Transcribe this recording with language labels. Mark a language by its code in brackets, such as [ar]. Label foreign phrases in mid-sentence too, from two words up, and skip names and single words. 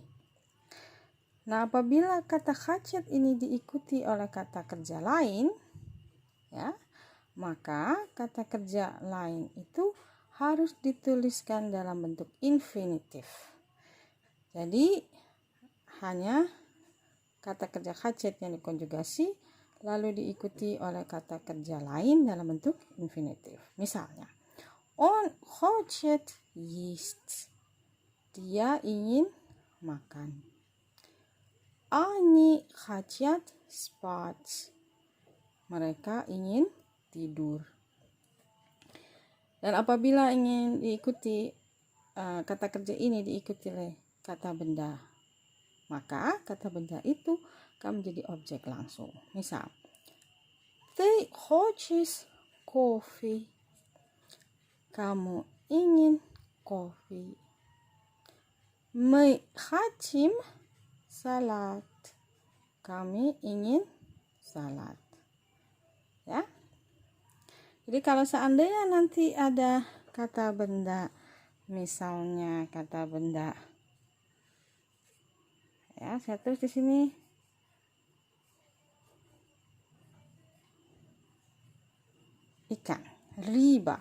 [id] Nah, apabila kata хотеть ini diikuti oleh kata kerja lain, ya, maka kata kerja lain itu harus dituliskan dalam bentuk infinitif. Jadi, hanya kata kerja хотеть yang dikonjugasi, lalu diikuti oleh kata kerja lain dalam bentuk infinitif. Misalnya, [ru] он хочет есть. [id] Dia ingin makan. [ru] Они хотят спать. [id] Mereka ingin tidur. Dan apabila ingin diikuti kata kerja ini diikuti oleh kata benda, maka kata benda itu akan menjadi objek langsung. Misal, [ru] ты хочешь кофе. [id] Kamu ingin kopi. [ru] Мы хотим salad. [id] Kami ingin salad. Ya. Jadi kalau seandainya nanti ada kata benda, misalnya kata benda, ya, saya tulis di sini ikan, riba.